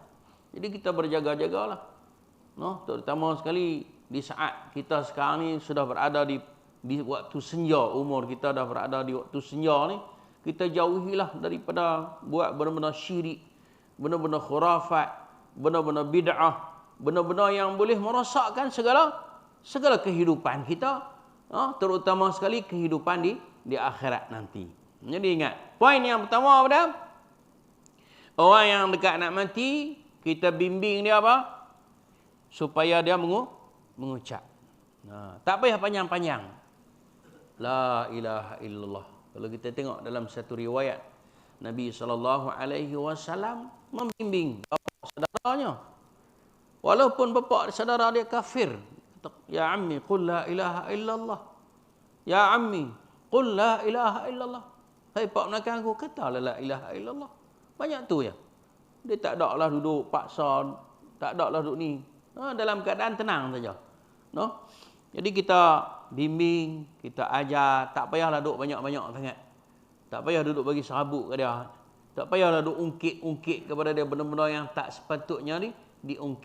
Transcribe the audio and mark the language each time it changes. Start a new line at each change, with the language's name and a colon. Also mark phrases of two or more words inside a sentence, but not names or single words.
Malay: Jadi kita berjaga-jagalah. Terutama sekali di saat kita sekarang ni sudah berada di waktu senja, umur kita dah berada di waktu senja ni, kita jauhilah daripada buat benda-benda syirik, benda-benda khurafat, benda-benda bid'ah, benda-benda yang boleh merosakkan segala kehidupan kita, terutama sekali kehidupan di akhirat nanti. Jadi ingat, poin yang pertama pada orang yang dekat nak mati, kita bimbing dia apa? Supaya dia mengucap. Tak payah panjang-panjang.
Arabic: لا إله إلا الله.
Malay: Kalau kita tengok dalam satu riwayat, Nabi SAW membimbing bapa saudaranya. Walaupun bapa saudara dia kafir.
Arabic: يا عمي، قل لا إله إلا الله. يا عمي، قل لا إله إلا الله.
Malay: Hai pak menakan aku, katalah
Arabic: لا إله إلا الله.
Malay: Banyak tu ya. Dia tak ada lah duduk paksa, tak ada lah duduk ni. Dalam keadaan tenang saja. Jadi kita bimbing, kita ajar, tak payahlah duduk banyak-banyak sangat. Tak payah duduk bagi serabut ke dia. Tak payahlah duduk ungkit-ungkit kepada dia benda-benda yang tak sepatutnya ni diungkit.